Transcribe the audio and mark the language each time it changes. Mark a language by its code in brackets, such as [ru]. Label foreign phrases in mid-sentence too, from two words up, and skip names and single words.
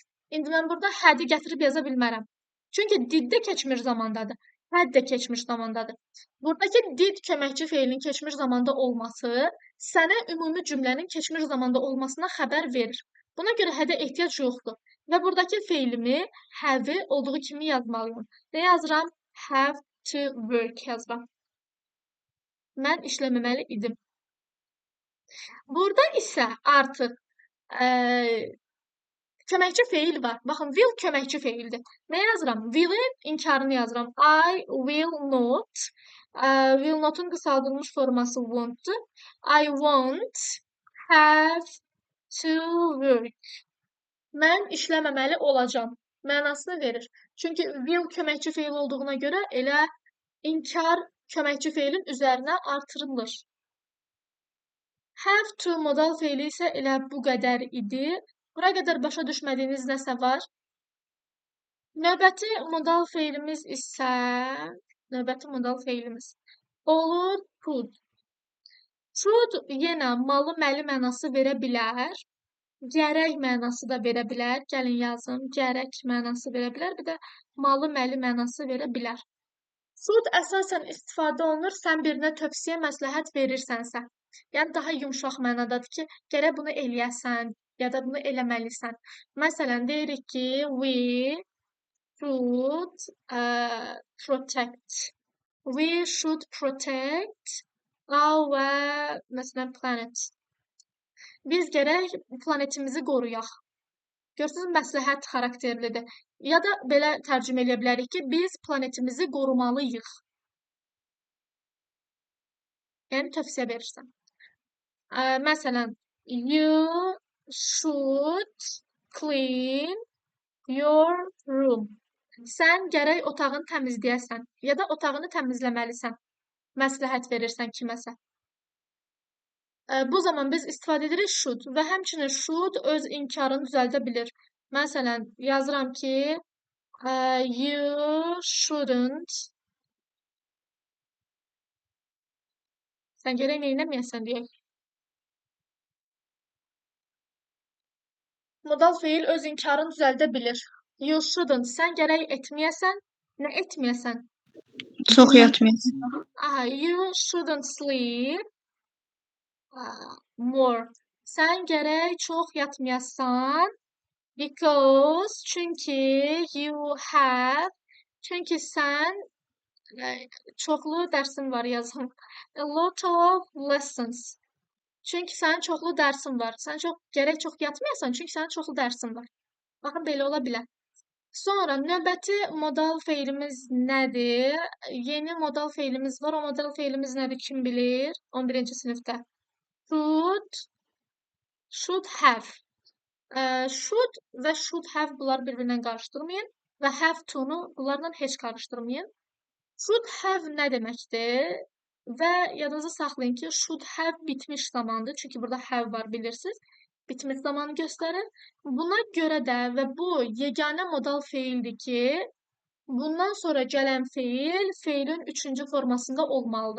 [az] İndi mən burada had-i gətirib yaza bilmərəm. Çünki did də keçmiş zamandadır. Had də keçmiş zamandadır. Buradakı did köməkçi feilinin keçmiş zamanda olması sənə ümumi cümlənin keçmiş zamanda olmasına xəbər verir. Buna görə had-ə ehtiyac yoxdur. Və buradakı feilimi have-i olduğu kimi yazmalıyım. Nə yazıram? [en] Have to work yazıram. [az] Mən işləməməli idim. Burada isə artıq köməkçi feil var. Baxın, will köməkçi feildir. Nə yazıram? Will-in inkarını yazıram. [en] I will not. Will not- [az] un qısaldılmış forması want-dur. [en] I won't have to work. [az] Mən işləməməli olacam. Mənasını verir. Çünki will köməkçi feil olduğuna görə elə inkar köməkçi feilin üzərinə artırılır. [en] Have to [az] modal feili isə elə bu qədər idi. Bura qədər başa düşmədiyiniz nəsə var? Növbəti modal feilimiz isə olur could. Could yenə malı məli mənası verə bilər. Gərək mənası da verə bilər. Gəlin yazın. Gərək mənası verə bilər. Bir də malı məli mənası verə bilər. Could əsasən istifadə olunur, sən birinə tövsiyə, məsləhət verirsənsə. Yəni, daha yumşaq mənadadır ki, gərək bunu eləyəsən, ya da bunu eləməlisən. Məsələn, deyirik ki, [en] we should protect our, [az] məsələn, planet. Biz gərək planetimizi qoruyaq. Görürsünüz, məsləhət xarakterlidir. Ya da belə tərcümə edə bilərik ki, biz planetimizi qorumalıyıq. Yəni, tövsiyə verirsən. Məsələn, [en] you should clean your room. [az] Sən gərək otağını təmizləyəsən ya da otağını təmizləməlisən. Məsləhət verirsən kiməsə. Bu zaman biz istifadə edirik should və həmçinin should öz inkarını düzəldə bilir. Məsələn, yazıram ki, [en] you shouldn't. [az] Sən gərək neynəməyəsən deyək. Modal feil öz inkarını düzəldə bilir. [en] You shouldn't. [az] Sən gərək etməyəsən. Nə etməyəsən? Çox yatmayasın. [en] You shouldn't sleep more. [az] Sən gərək çox yatmayasan. [en] Because çünki you have. [az] Çünki sən çoxlu dərsin var yazım. [en] A lot of lessons. [az] Çünki sənin çoxlu dərsin var. Sən gərək çox yatmayasan, çünki sənin çoxlu dərsin var. Baxın, belə ola bilər. Sonra növbəti modal feilimiz nədir? Yeni modal feilimiz var. O modal feilimiz nədir? Kim bilir? 11-ci sinifdə. [en] Should have. [az] Should və [en] should have [az] bunlar bir-birindən qarışdırmayın və [en] have to- [az] nu bunlarla heç qarışdırmayın. [en] Should have [az] nə deməkdir? Və yadınızda saxlayın ki, [en] should have [az] bitmiş zamandır. Çünki burada have var, bilirsiniz. Bitmiş zamanı göstərir. Buna görə də və bu yeganə modal feildir ki, bundan sonra gələn feil feilin 3-cü formasında olmalıdır.